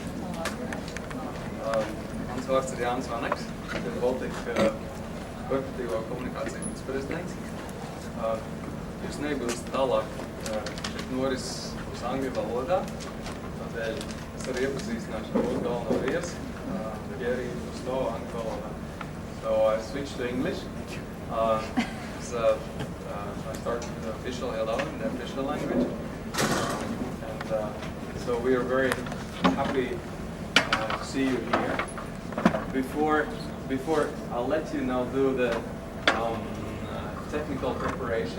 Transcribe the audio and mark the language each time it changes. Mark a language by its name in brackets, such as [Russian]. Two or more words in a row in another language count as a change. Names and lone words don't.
[Latvian] Mans vārds ir Jānis Vanaks, airBaltic korporatīvo komunikāciju viceprezidents. Jūs neiebilst tālāk, šeit noris uz angļu valodā, tādēļ es arī iepazīstināšu ar mūsu galveno viesi, Pjēra Īva Kusto angļu valodā. [English] So I switched to English. I started with the official hello in the official language. So we are very happy to see you here. Before I'll let you now do the technical preparation.